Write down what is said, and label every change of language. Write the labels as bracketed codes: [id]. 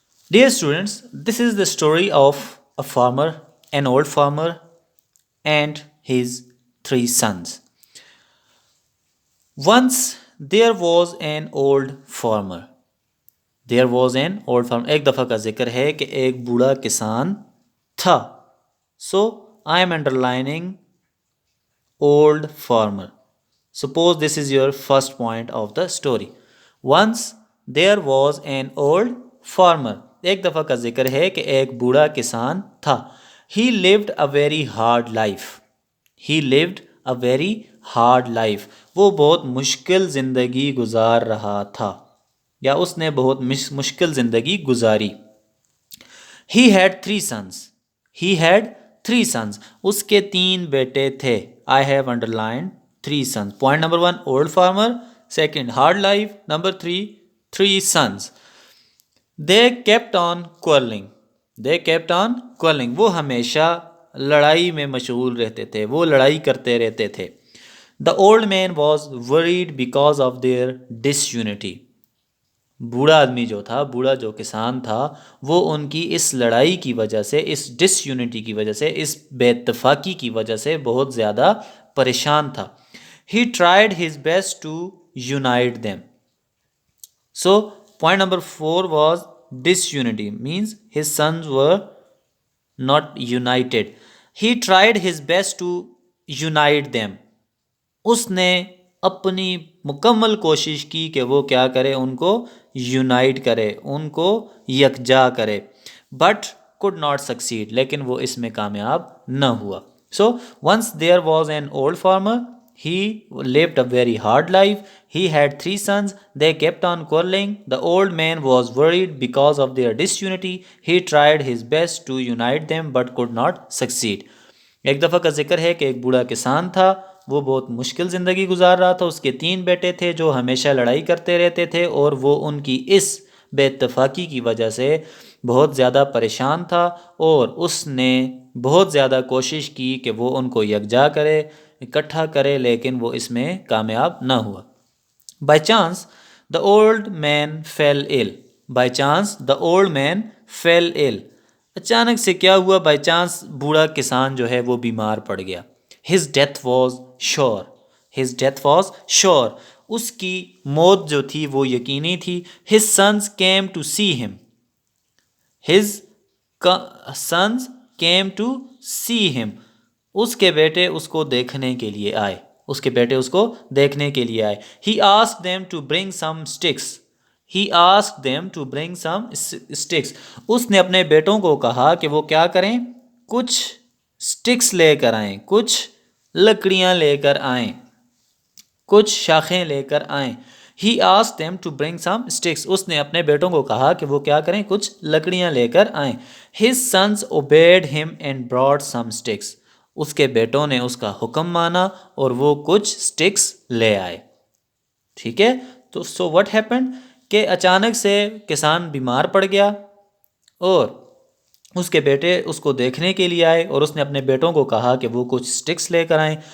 [en] Dear students, this is the story of a farmer, an old farmer, and his 3 sons. Once there was an old farmer. There was an old farmer. [ur] ایک دفعہ کا ذکر ہے کہ ایک بوڑھا کسان تھا. [en] So I am underlining old farmer. Suppose this is your first point of the story. Once there was an old farmer. [ur] ایک دفعہ کا ذکر ہے کہ ایک بوڑھا کسان تھا. [en] He lived a very hard life. He lived a very hard life. [ur] وہ بہت مشکل زندگی گزار رہا تھا یا اس نے بہت مشکل زندگی گزاری. [en] He had 3 sons. He had 3 sons. [ur] اس کے 3 بیٹے تھے. [en] I have underlined 3 sons. Point number 1, old farmer. Second, hard life. Number 3, 3 sons. They kept on quarreling. They kept on quarreling. [ur] وہ ہمیشہ لڑائی میں مشغول رہتے تھے. وہ لڑائی کرتے رہتے تھے. [en] The old man was worried because of their disunity. [ur] بوڑھا آدمی جو تھا, بوڑھا جو کسان تھا, وہ ان کی اس لڑائی کی وجہ سے, اس ڈس یونٹی کی وجہ سے, اس بے اتفاقی کی وجہ سے بہت زیادہ پریشان تھا. [en] He tried his best to unite them. So point number 4 was disunity, means his sons were not united. He tried his best to unite them. [ur] اس نے اپنی مکمل کوشش کی کہ وہ کیا کرے, ان کو یونائٹ کرے, ان کو یکجا کرے, [en] but could not succeed, [ur] لیکن وہ اس میں کامیاب نہ ہوا. [en] So once there was an old farmer. He lived a very hard life. He had 3 sons. They kept on quarreling. The old man was worried because of their disunity. He tried his best to unite them but could not succeed. [ur] ایک دفعہ کا ذکر ہے کہ ایک بوڑھا کسان تھا. وہ بہت مشکل زندگی گزار رہا تھا. اس کے 3 بیٹے تھے جو ہمیشہ لڑائی کرتے رہتے تھے اور وہ ان کی اس بے اتفاقی کی وجہ سے بہت زیادہ پریشان تھا اور اس نے بہت زیادہ کوشش کی کہ وہ ان کو یکجا کرے, اکٹھا کرے, لیکن وہ اس میں کامیاب نہ ہوا. [en] By chance the old man fell ill. By chance the old man fell ill. [ur] اچانک سے کیا ہوا, [en] by chance [ur] بوڑھا کسان جو ہے وہ بیمار پڑ گیا. [en] His death was sure. His death was sure. [ur] اس کی موت جو تھی وہ یقینی تھی. [en] His sons came to see him. His sons came to see him. [ur] اس کے بیٹے اس کو دیکھنے کے لیے آئے. اس کے بیٹے اس کو دیکھنے کے لیے آئے. [en] He asked them to bring some sticks. He asked them to bring some sticks. [ur] اس نے اپنے بیٹوں کو کہا کہ وہ کیا کریں، کچھ sticks لے کر آئیں، کچھ لکڑیاں لے کر آئیں، کچھ شاخیں لے کر آئیں. [en] He asked them to bring some sticks. [ur] اس نے اپنے بیٹوں کو کہا کہ وہ کیا کریں، کچھ لکڑیاں لے کر آئیں. [en] His sons obeyed him and brought some sticks. [ur] اس کے بیٹوں نے اس کا حکم مانا اور وہ کچھ sticks لے آئے. ٹھیک ہے، تو [en] so what happened [ur] کہ اچانک سے کسان بیمار پڑ گیا اور اس کے بیٹے اس کو دیکھنے کے لیے آئے اور اس نے اپنے بیٹوں کو کہا کہ وہ کچھ سٹکس لے کر آئیں.